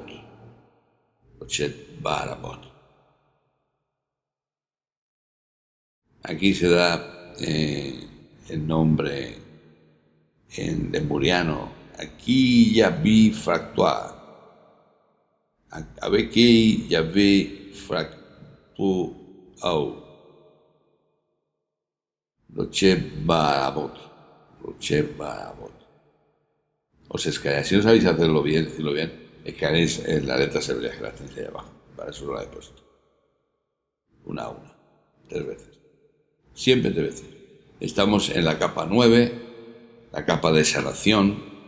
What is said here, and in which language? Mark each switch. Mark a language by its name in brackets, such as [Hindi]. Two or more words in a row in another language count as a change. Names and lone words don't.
[Spanish] Rochep Barabot. Aquí se da el nombre en lemuriano. Aquí ya vi fractuar. Aquí ya vi fractuar. Rochep Barabot. Rochep Barabot. Os escaneáis, si no sabéis hacerlo bien, decirlo bien, escaneáis en las letras hebreas que las tenéis ahí abajo. Para eso lo he puesto. Una a una. 3 veces. Siempre 3 veces. Estamos en la capa 9, la capa de sanación.